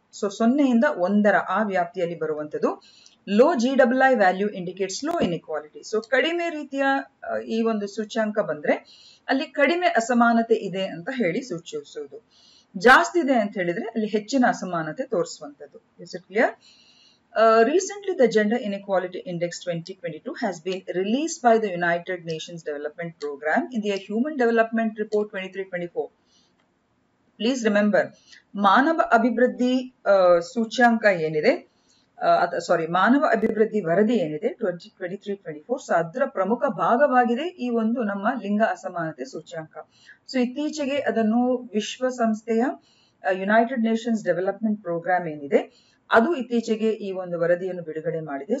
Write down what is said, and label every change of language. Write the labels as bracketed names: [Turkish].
[Kannada] So 0ಯಿಂದ 1ರ ಆ ವ್ಯಾಪ್ತಿಯಲ್ಲಿ ಬರುವಂತದ್ದು. [English] Low GII value indicates low inequality. [Kannada] So ಕಡಿಮೆ ರೀತಿಯ ಈ ಒಂದು ಸೂಚ್ಯಾಂಕ ಬಂದ್ರೆ ಅಲ್ಲಿ ಕಡಿಮೆ ಅಸಮಾನತೆ ಇದೆ ಅಂತ ಹೇಳಿ ಸೂಚಿಸುವುದು. ಜಾಸ್ತಿ ಇದೆ ಅಂತ ಹೇಳಿದ್ರೆ ಅಲ್ಲಿ ಹೆಚ್ಚಿನ ಅಸಮಾನತೆ ತೋರಿಸುವಂತದ್ದು. [English] Is it clear? Recently, the Gender Inequality Index 2022 has been released by the United Nations Development Program in their Human Development Report 23-24. Please remember, [Kannada] ಮಾನವ ಅಭಿವೃದ್ಧಿ ಸೂಚ್ಯಾಂಕ ಏನಿದೆ, ಮಾನವ ಅಭಿವೃದ್ಧಿ ವರದಿ ಏನಿದೆ 2023-24, ಸೊ ಅದರ ಪ್ರಮುಖ ಭಾಗವಾಗಿದೆ ಈ ಒಂದು ನಮ್ಮ ಲಿಂಗ ಅಸಮಾನತೆ ಸೂಚ್ಯಾಂಕ. ಸೊ ಇತ್ತೀಚೆಗೆ ಅದನ್ನು ವಿಶ್ವಸಂಸ್ಥೆಯ ಯುನೈಟೆಡ್ ನೇಷನ್ಸ್ ಡೆವಲಪ್ಮೆಂಟ್ ಪ್ರೋಗ್ರಾಮ್ ಏನಿದೆ ಅದು ಇತ್ತೀಚೆಗೆ ಈ ಒಂದು ವರದಿಯನ್ನು ಬಿಡುಗಡೆ ಮಾಡಿದೆ.